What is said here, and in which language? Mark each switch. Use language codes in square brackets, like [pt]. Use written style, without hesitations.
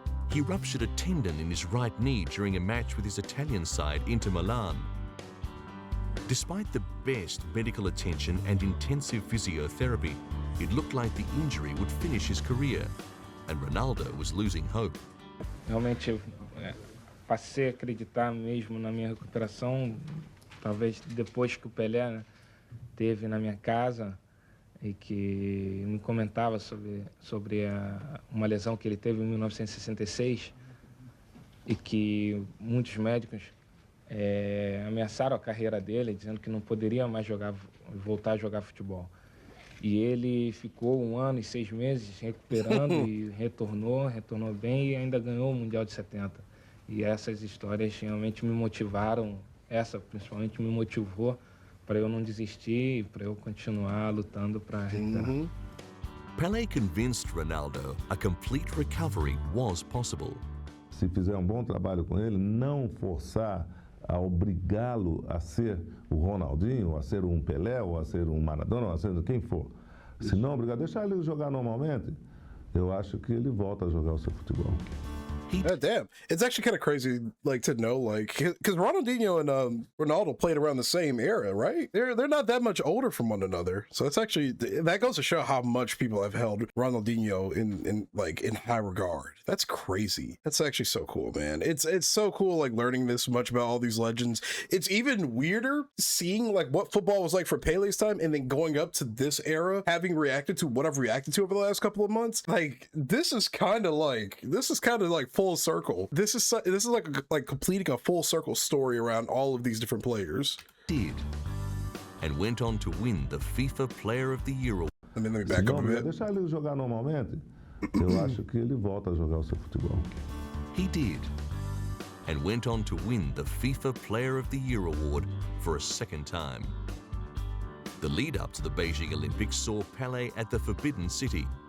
[en] He ruptured a tendon in his right knee during a match with his Italian side, Inter Milan. Despite the best medical attention and intensive physiotherapy, it looked like the injury would finish his career, and Ronaldo was losing hope. [pt] Realmente passei a acreditar mesmo na minha recuperação, talvez depois que o Pelé teve na minha casa e que me comentava sobre uma lesão que ele teve em 1966 e que muitos médicos ameaçaram a carreira dele, dizendo que não poderia mais voltar a jogar futebol. E ele ficou 1 ano e 6 meses recuperando e retornou bem e ainda ganhou o Mundial de 70. E essas histórias realmente me motivaram, essa principalmente me motivou para eu não desistir e para eu continuar lutando para recuperar. [en] Pele convinced Ronaldo a complete recovery was possible. [pt] Se fizer um bom trabalho com ele, não forçar a obrigá-lo a ser o Ronaldinho, a ser um Pelé, ou a ser um Maradona, ou a ser quem for. Se não obrigar, deixar ele jogar normalmente, eu acho que ele volta a jogar o seu futebol. [en] Damn, it's actually kind of crazy, like, to know, like, because Ronaldinho and Ronaldo played around the same era, right? They're not that much older from one another, so it's actually, that goes to show how much people have held Ronaldinho in high regard. That's crazy. That's actually so cool, man. It's so cool, like, learning this much about all these legends. It's even weirder seeing like what football was like for Pele's time, and then going up to this era, having reacted to what I've reacted to over the last couple of months. Like, this is kind of like full circle. This is like completing a full circle story around all of these different players. Did, and went on to win the FIFA Player of the Year award. Let me back up a bit. [pt] Deixar ele jogar normalmente, eu acho que ele volta a jogar o seu futebol. [en] He did, and went on to win the FIFA Player of the Year award for a second time. The lead up to the Beijing Olympics saw Pele at the Forbidden City.